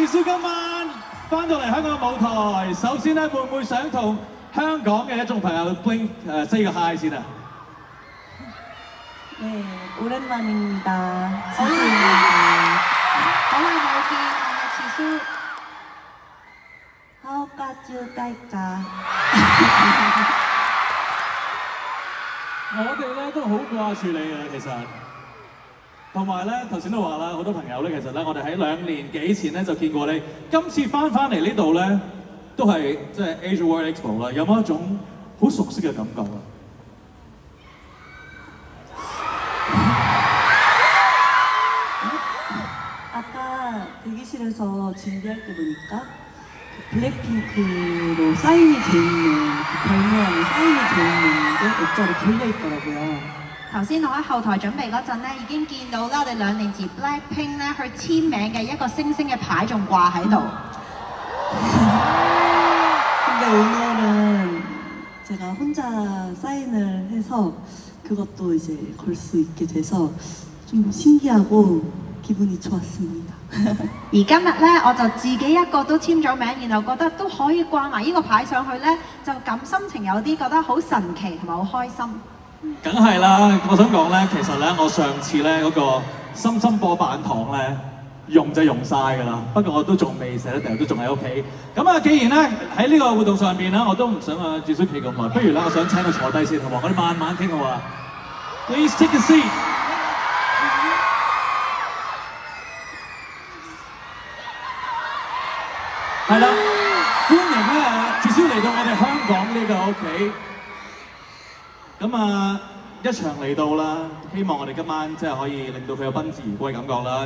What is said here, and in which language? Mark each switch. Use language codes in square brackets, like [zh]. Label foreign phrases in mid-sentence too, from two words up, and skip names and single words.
[yue] 今晚翻到嚟香港嘅舞台，首先咧會唔會想同香港嘅一眾朋友 Blink say 個 hi 先啊？ [ko] 네, 오랜만입니다. 지수입니다. [yue] 好耐冇見，我係慈蘇。 하오까쭈 딸까. 我哋咧都好掛住你啊，其實。同埋咧，頭先都話啦，好多朋友咧，其實咧，我哋喺2年幾前咧就見過你。今次翻嚟呢度咧，都係即係 Asia World Expo 啦，有冇一種好熟悉嘅感覺啊？ [ko] 아까 대기실에서 준비할 때 보니까 블랙핑크로 사인이 돼 있는 별명이 사인이 돼 있는 게 액자로 걸려 있더라고요. [yue] 頭先我喺後台準備嗰陣咧，已經見到啦，我哋2年前 Blackpink 咧去簽名嘅一個星星嘅牌仲掛喺度。 [ko] 근데 오늘은 제가 혼자 사인을 해서 그것도 이제 걸 수 있게 돼서 좀 신기하고 기분이 좋았습니다. [yue] 而今日咧，我就自己一個都簽咗名，然後覺得都可以掛埋呢個牌上去咧，就咁心情有啲覺得好神奇同埋好開心。梗係啦，我想講咧，其實咧，我上次咧嗰個深深波板糖咧，用就用晒㗎啦。不過我都仲未捨得掉，都仲喺屋企。咁啊，既然咧喺呢個活動上邊咧，我都唔想啊住宿企咁耐，不如咧，我想請佢坐低先，好唔好？我哋慢慢傾好啊。 [en] Please take a seat。 [yue] 係啦，歡迎咧住宿嚟到我哋香港呢個屋企。咁啊，一場嚟到啦，希望我哋今晚即係可以令到佢有賓至如歸感覺啦。